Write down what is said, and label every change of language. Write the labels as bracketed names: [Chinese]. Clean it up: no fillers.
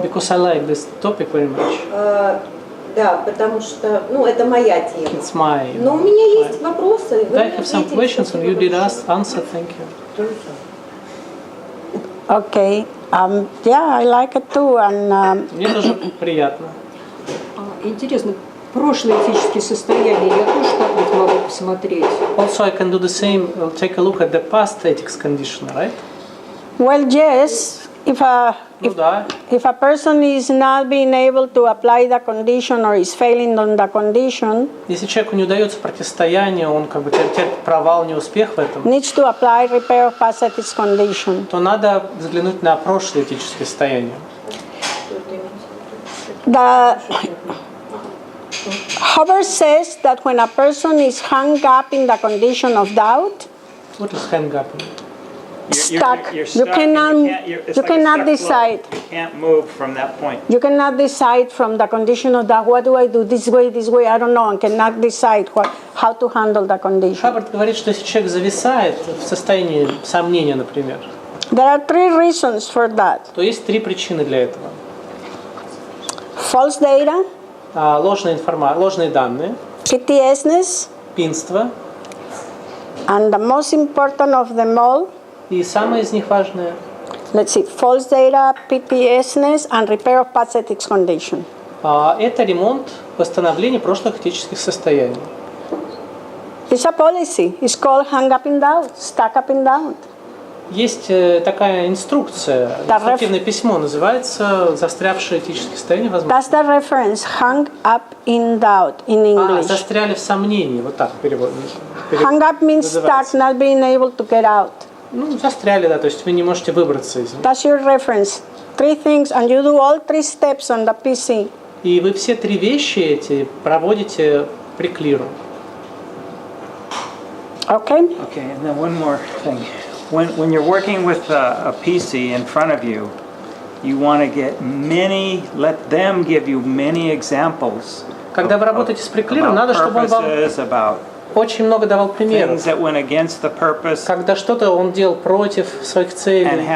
[English] Because I like this topic very much. [Russian] Да, потому что, это моя тема. [English] It's my. [Russian] Но у меня есть вопросы. [English] I have some questions and you did answer. Thank you. Okay. Yeah, I like it too. And [Russian] Мне тоже приятно. Интересно, прошлые этические состояния я тоже как-нибудь могу посмотреть. [English] Also, I can do the same. Take a look at the past ethics condition, right? well, yes. If a person is not being able to apply the condition or is failing on the condition, [Russian] Если человеку не удается противостояние, он как бы терпит провал, неуспех в этом, [English] needs to apply repair of past ethics condition. [Russian] то надо взглянуть на прошлые этические состояния. [English] The Huber says that when a person is hung up in the condition of doubt, What is hang up? stuck. You're You stuck and you cannot it's like a stuck decide. flow. You can't move from that point. You cannot decide from the condition of doubt. What do I do? This way, I don't know, and cannot decide how to handle the condition. [Russian] Хаббард говорит, что если человек зависает в состоянии сомнения, например, [English] There are three reasons for that. [Russian] то есть три причины для этого. [English] False data, [Russian] Ложные данные, [English] PTSness, [Russian] пинство, [English] and the most important of them all, [Russian] и самое из них важное [English] let's see, false data, PTSness, and repair of past ethics condition. [Russian] это ремонт, восстановление прошлых этических состояний. [English] It's a policy. It's called hang up in doubt, stuck up in doubt. [Russian] Есть такая инструкция, инструктивное письмо, называется «Застрявшие этические состояния возможны». [English] That's the reference, hung up in doubt in English. [Russian] Застряли в сомнении, вот так перевод. [English] Hung up means stuck, not being able to get out. [Russian] Застряли, да, то есть вы не можете выбраться из них. [English] That's your reference. Three things, and you do all three steps on the PC. [Russian] И вы все три вещи эти проводите при клиру. [English] Okay? Okay, and then one more thing. When you're working with a PC in front of you, you want to let them give you many examples. [Russian] Когда вы работаете с приклиром, надо, чтобы он вам очень много давал примеров. Когда что-то он делал против своих целей.